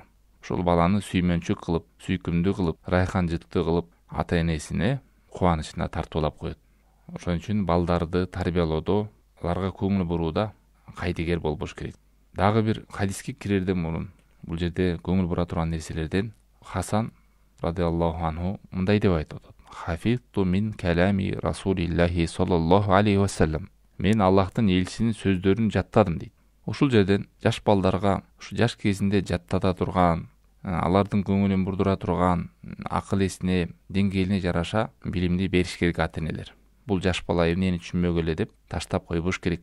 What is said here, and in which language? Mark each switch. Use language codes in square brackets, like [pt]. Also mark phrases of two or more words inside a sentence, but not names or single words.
[ky] Ошол баланы сүймөнчү кылып, сүйкүмдүү кылып, райхан жытты кылып, ата-энесине кубанычына тартуулап коет. Ошон үчүн балдарды тарбиялоодо, аларга көңүл бурууда кайдыгер болбош керек. Дагы бир хадиске кирерден мурун бул жерде көңүл бура турган нерселерден Хасан [ar] رضي الله عنه [ky] мындай деп айтып атат: [ar] "حفظت من كلام رسول الله صلى الله عليه وسلم." [ky] Мен Аллахтын элчисинин сөздөрүн жаттадым дейт. Ушул жерден жаш балдарга ушу жаш кезинде жаттата турган, алардын көңүлүн бурдура турган акыл эсине, деңгээлине жараша билимди бериш керек ата-энелер. Бул жаш бала эмнени түшүнбөгө эле деп таштап койбош керек.